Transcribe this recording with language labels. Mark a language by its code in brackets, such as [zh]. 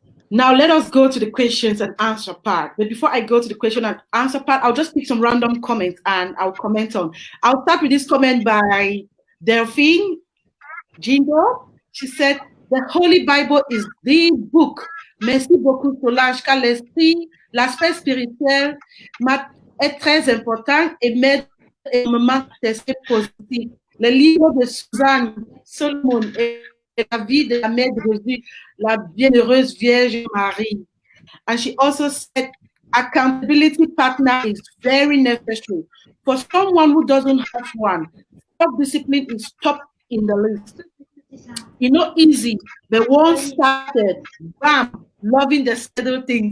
[en] Now let us go to the questions and answer part. But before I go to the question and answer part, I'll just pick some random comments and I'll comment on. I'll start with this comment by Delphine Jingo. She said, the Holy Bible is the book. [fr] Merci beaucoup, Solange, car l'aspect spirituel est très important et m'aide énormément à tester positif. Le livre de Suzanne Solomon et la vie de la mère de Jésus, la bienheureuse Vierge Marie. [en] And she also said, accountability partner is very necessary. For someone who doesn't have one, self-discipline is top in the list. You know, easy, but once started, bam, loving the schedule thing.